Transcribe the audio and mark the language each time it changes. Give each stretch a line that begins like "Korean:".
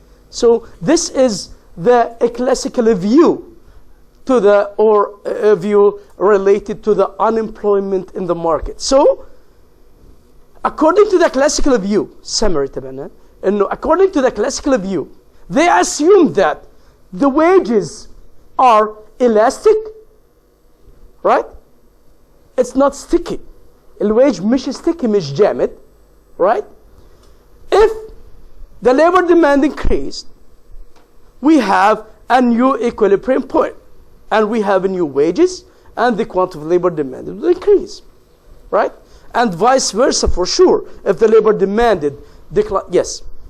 English: So this is the classical view to the, or a view related to the unemployment in the market. So according to the classical view, summary
Arabic: تبعنا,
English: according to the classical view, they assume that the wages are elastic, right? It's not sticky.
Arabic: الوage مش sticky, مش جامد,
English: right? If the labor demand increased, we have a new equilibrium point, and we have a new wages, and the quantity of labor demanded will increase, right? And vice versa for sure. If the labor demanded decline, yes.